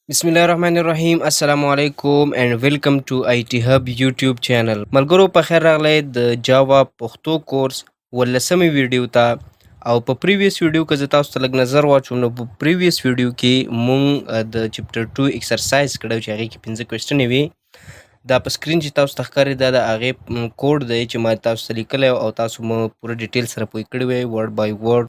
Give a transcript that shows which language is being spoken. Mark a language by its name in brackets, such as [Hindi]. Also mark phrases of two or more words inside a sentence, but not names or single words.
[Arabic] بسم الله الرحمن الرحيم السلام عليكم [English] and welcome to IT Hub YouTube channel [Pashto] मलګرو په خیر راغلی د جاوا پښتو کورس ولسمې ویډیو ته او په [English] previous video [Pashto] کې زه تاسو ته لږ نظر واچوم نو په [English] previous video [Pashto] کې مونږ د [English] chapter 2 exercise [Pashto] کړو چې هغه کې 15 کوېسچنې وي دا په سکرین چې تاسو ته ښکاري دا د هغې کوډ دی چې ما تاسو ته لیکلی او تاسو مو پوره ډیټیل سره پوه کړی وی [English] word by word